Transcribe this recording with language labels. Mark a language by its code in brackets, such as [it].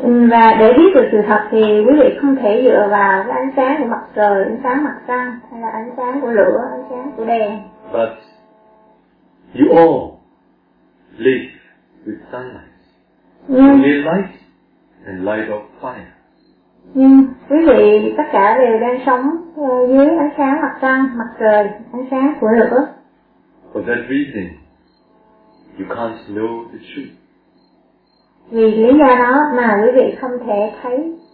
[vi] Và để biết được sự thật thì quý vị không thể dựa vào cái ánh sáng của mặt trời, ánh sáng mặt trăng, hay là ánh sáng của lửa, ánh sáng của đèn. [en] But you all live with sunlight, moonlit light, and light of fire. [vi] Nhưng quý vị tất cả đều đang sống dưới ánh sáng mặt trăng, mặt trời, ánh sáng của lửa. [en] For that reason, you can't know the truth. [vi] Vì lý do đó mà quý vị không thể thấy